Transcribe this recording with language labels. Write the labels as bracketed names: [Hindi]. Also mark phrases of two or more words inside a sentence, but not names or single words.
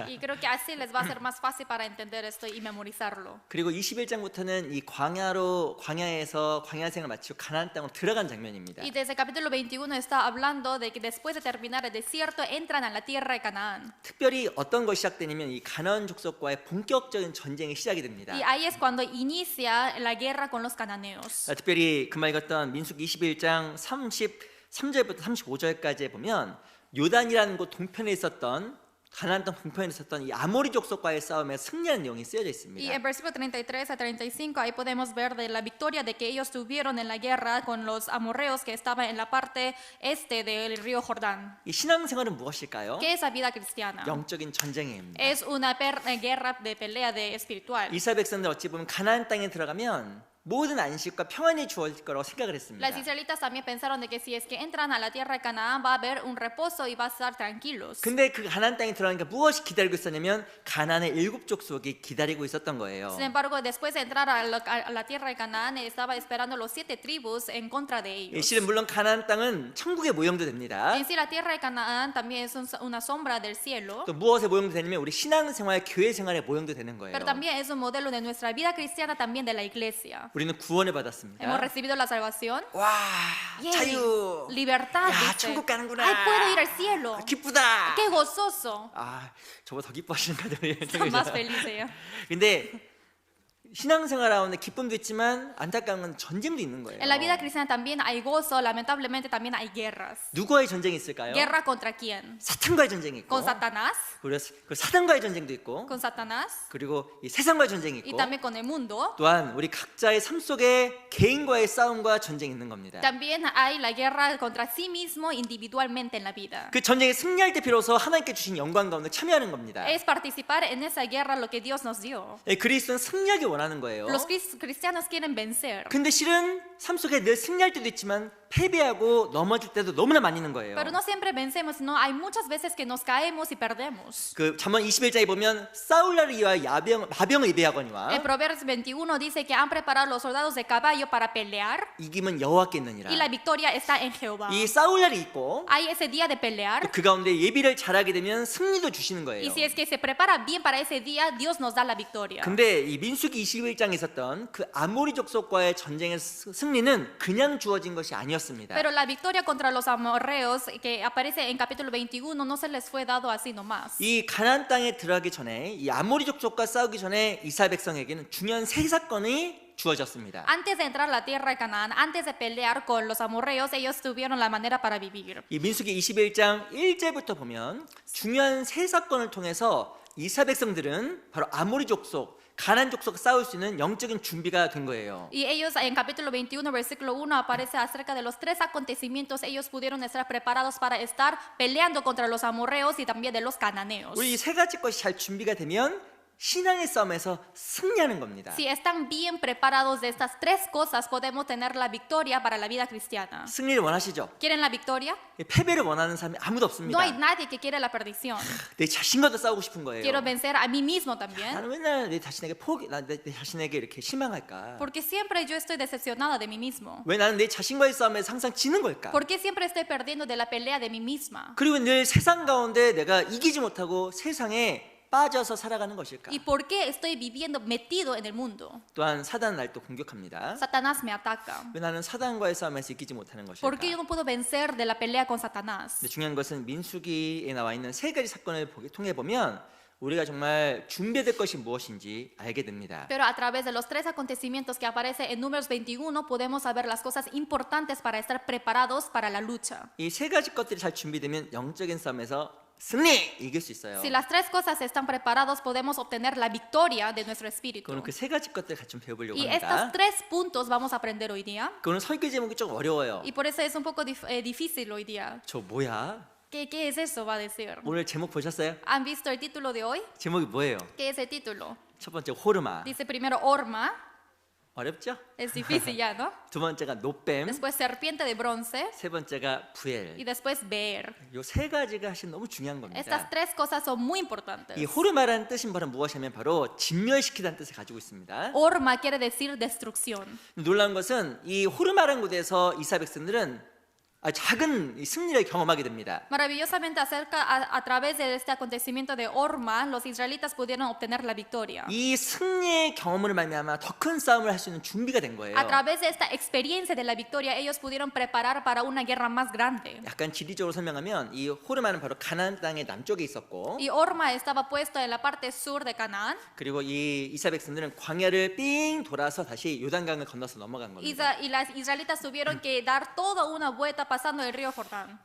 [Spanish] Y creo que así les va a ser más fácil para entender esto y memorizarlo. [Korean] 그리고 21장부터는 이 광야에서 광야생을 마치고 가나안 땅으로 들어간 장면입니다. [Spanish] Y desde capítulo 21 está hablando de que después de terminar el desierto entran a la tierra de Canaán. [Korean] 특별히 어떤 것이 시작되냐면 이 가나안 족속과의 본격적인 전쟁이 시작이 됩니다. [Spanish] Y ahí es cuando inicia la guerra con los cananeos. [Korean] 특별히 금방 읽었던 민수기 21장 33절부터 35절까지에 보면 요단이라는 곳 동편에 있었던 가나안 땅 동편에 있었던 이 아모리 족속과의 싸움에 승리한 내용이 쓰여져 [Spanish] Y [Korean] 있습니다. [Spanish] en versículo 33 a 35 ahí podemos ver de la victoria de que ellos tuvieron en la guerra con los amorreos que estaban en la parte este del río Jordán. [Korean] 이 신앙생활은 무엇일까요? [Spanish] ¿Qué es la vida cristiana? [Korean] 영적인 전쟁입니다. [Spanish] Es una guerra de pelea de espiritual. [Korean] 이스라엘 백성들 어찌 보면 가나안 땅에 들어가면 모든 안식과 평안이 주어질 거라고 생각을 했습니다. [Spanish] Las israelitas también pensaron de que si es que entran a la tierra de Canaán va a haber un reposo y va a estar tranquilos. [Korean] 근데 그 가나안 땅에 들어가니까 무엇이 기다리고 있었냐면 가나안의 7족속이 기다리고 있었던 거예요. [Spanish] Sin embargo, después de entrar a la tierra de Canaán estaba esperando los 7 tribus en contra de ellos. [Korean] 실은 물론 가나안 땅은 천국의 모형도 됩니다. [Spanish] En sí, la tierra de Canaán también es una sombra del cielo, [Korean] 또 무엇의 모형도 되냐면 우리 신앙생활, 교회생활의 모형도 되는 거예요. [Spanish] pero también es un modelo de nuestra vida cristiana, también de la iglesia. [Korean] 우리는 구원을 받았습니다. [Spanish] Hemos recibido la salvación. [Korean] 와, [Spanish] Yay, [Korean] 자유, [Spanish] libertad, [Korean] 야, [Spanish] dice. [Korean] 천국 가는구나. [Spanish] Ay, puedo ir al cielo. [Korean] 기쁘다. [Spanish] Qué gozoso. [Korean] 아, 저보다 더 기뻐하시는 가정이 [Spanish] Está más feliz ella. [Korean] 근데 신앙생활 하는데 기쁨도 있지만 안타까운 건 전쟁도 있는 거예요. [Spanish] En la vida cristiana también hay gozo, lamentablemente también hay guerras. [Korean] 누구와의 전쟁이 있을까요? [Spanish] ¿Guerra contra quién? [Korean] 사탄과의 전쟁이 있고, [Spanish] ¿Con Satanás? [Korean] 그리고 사단과의 전쟁도 있고, [Spanish] ¿Con Satanás? [Korean] 그리고 이 세상과의 전쟁이 [Spanish] Y [Korean] 있고, [Spanish] también con el mundo. [Korean] 또한 우리 각자의 삶 속에 개인과의 싸움과 전쟁이 있는 겁니다. [Spanish] También hay la guerra contra sí mismo individualmente en la vida. [Korean] 그 전쟁에 승리할 때 비로소 하나님께 주신 영광 가운데 참여하는 겁니다. [Spanish] Es participar en esa guerra lo que Dios nos dio. [Korean] 그리스도는 승리하기 원하는 거예요. [Spanish] Los cristianos quieren vencer. [Korean] 근데 실은 삶 속에 늘 승리할 때도 있지만 패배하고 넘어질 때도 너무나 많이 있는 거예요. [Spanish] Pero no siempre vencemos, no, hay muchas veces que nos caemos y perdemos. [Korean] 그 잠언 21장에 보면 싸울 날을 위하여 마병을 예비하거니와 [Spanish] En Proverbios 21 dice que han preparado los soldados de caballo para pelear [Korean] 이김은 여호와께 있느니라. [Spanish] y la victoria está en Jehová. [Korean] 이 싸울 날이 있고 [Spanish] Hay ese día de pelear [Korean] 그 가운데 예비를 잘하게 되면 승리도 주시는 [Spanish] y [Korean] 거예요. [Spanish] si es que se prepara bien para ese día, Dios nos da la victoria. [Korean] 근데 이 민수기 21장에 있었던 그 아모리 족속과의 전쟁의 승리는 그냥 주어진 것이 아니었습니다. [Spanish] Pero la victoria contra los amorreos que aparece en capítulo 21 no se les fue dado así nomás. [Korean] 이 가나안 땅에 들어가기 전에 이 아모리 족속과 싸우기 전에 이스라엘 백성에게는 중요한 세 사건이 주어졌습니다. [Spanish] Antes de entrar a la tierra de Canaán, antes de pelear con los amorreos, ellos tuvieron la manera para vivir. [Korean] 이 민수기 21장 1절부터 보면 중요한 세 사건을 통해서 이스라엘 백성들은 바로 아모리 족속, 가나안 족속과 싸울 수 있는 영적인 준비가 된 거예요. [Spanish] Y ellos en capítulo 21, versículo 1 aparece acerca de los tres acontecimientos. Ellos pudieron estar preparados para estar peleando contra los amorreos y también de los cananeos. [Korean] 우리 이 세 가지 것이 잘 준비가 되면 신앙의 싸움에서 승리하는 겁니다. [Spanish] Si están bien preparados de estas tres cosas, podemos tener la victoria para la vida cristiana. [Korean] 승리를 원하시죠? [Spanish] ¿Quieren la victoria? [Korean] 패배를 원하는 사람이 아무도 [Spanish] No [Korean] 없습니다. [Spanish] hay nadie que quiere la perdición. [Korean] 내 자신과도 싸우고 싶은 거예요. [Spanish] Quiero vencer a mí mismo también. [Korean] 나는 맨날 내 자신에게 내 자신에게 이렇게 실망할까? [Spanish] Porque siempre yo estoy decepcionada de mí mismo. [Korean] 왜 나는 내 자신과의 싸움에서 항상 지는 걸까? [Spanish] ¿Por qué siempre estoy perdiendo de la pelea de mí misma? [Korean] 그리고 늘 세상 가운데 내가 이기지 못하고 세상에 빠져서 살아가는 것일까? [Spanish] ¿Y por qué estoy viviendo metido en el mundo? [Korean] 또한 사단은 날 또 공격합니다. [Spanish] Satanás me ataca. [Korean] 왜 나는 사단과의 싸움에서 이기지 못하는 것일까? [Spanish] ¿Por qué yo no puedo vencer de la pelea con Satanás? [Korean] 근데 중요한 것은 민수기에 나와 있는 세 가지 사건을 통해 보면 우리가 정말 준비될 것이 무엇인지 알게 됩니다. [Spanish] Pero a través de los tres acontecimientos que aparece en Números 21 podemos saber las cosas importantes para estar preparados para la lucha. [Korean] 이 세 가지 것들이 잘 준비되면 영적인 싸움에서 승리 이길 수 있어요. [Spanish] Si las tres cosas están preparados, podemos obtener la victoria de nuestro espíritu. [Korean] 그럼 그 세 가지 것들 같이 좀 배워보려고 [Spanish] Y [Korean] 합니다. [Spanish] estos tres puntos vamos a aprender hoy día. [Korean] 그거는 설교 제목이 좀 어려워요. [Spanish] Y por eso es un poco difícil hoy día. [Korean] 저 뭐야? [Spanish] ¿Qué es eso? Va a decir. [Korean] 오늘 제목 보셨어요? [Spanish] ¿Han visto el título de hoy? [Korean] 제목이 뭐예요? [Spanish] ¿Qué es el título? [Korean] 첫 번째 호르마. [Spanish] Dice primero Orma, [Korean] 어렵죠? [Spanish] es difícil ya, ¿no? [Korean] 두 번째가 노뱀. [Spanish] Después serpiente de bronce [Korean] 세 번째가 [Spanish] y [Korean] 부엘. [Spanish] después Beer. [Korean] 요 세 가지가 사실 너무 중요한 [Spanish] Estas [Korean] 겁니다. [Spanish] tres cosas son muy importantes. [Korean] 이 호르마라는 뜻인 바로 무엇이냐면 바로 진멸시키다는 뜻을 가지고 있습니다. [Spanish] Orma quiere decir destrucción. [Korean] 놀라운 것은 이 호르마라는 곳에서 이스라엘 백성들은 작은 승리를 경험하게 됩니다. [Spanish] Maravillosamente a través de este acontecimiento de Orma, los israelitas pudieron obtener la victoria. [Korean] 이 승리의 경험을 말미암아 더 큰 싸움을 할 수 있는 준비가 된 거예요. [Spanish] A través de esta experiencia de la victoria, ellos pudieron preparar para una guerra más grande. [Korean] 약간 지리적으로 설명하면 이 호르마는 바로 가나안 땅의 남쪽에 있었고 [Spanish] Y Orma estaba puesto en la parte sur de Canaán. [Korean] 그리고 이 이스라엘 백성들은 광야를 삥 돌아서 다시 요단강을 건너서 넘어간 겁니다. [Spanish] Y las israelitas tuvieron que dar toda una vuelta pasando el río Jordán.